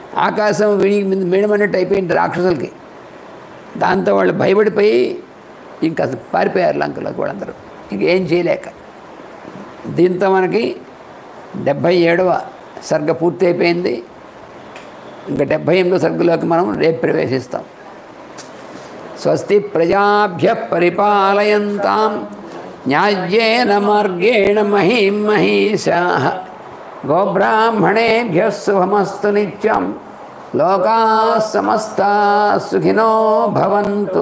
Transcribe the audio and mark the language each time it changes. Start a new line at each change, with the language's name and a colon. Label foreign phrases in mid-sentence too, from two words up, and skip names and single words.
Telugu: ఆకాశం మిడమన్నట్టు అయిపోయింది రాక్షసులకి. దాంతో వాళ్ళు భయపడిపోయి ఇంకా పారిపోయారు లంకలోకి వాళ్ళందరూ, ఇంకేం చేయలేక. దీంతో మనకి 77వ సర్గ పూర్తి అయిపోయింది. ఇంకా 78వ సర్గలోకి మనం రేపు ప్రవేశిస్తాం.
Sanskrit: స్వస్తి ప్రజాభ్యః పరిపాలయంతాం న్యాయ్యేన మార్గేణ మహీం మహీషాః గోబ్రాహ్మణేభ్యः శుభమస్తు నిత్యం. లోకాः సమస్తాः సుఖినో భవంతు.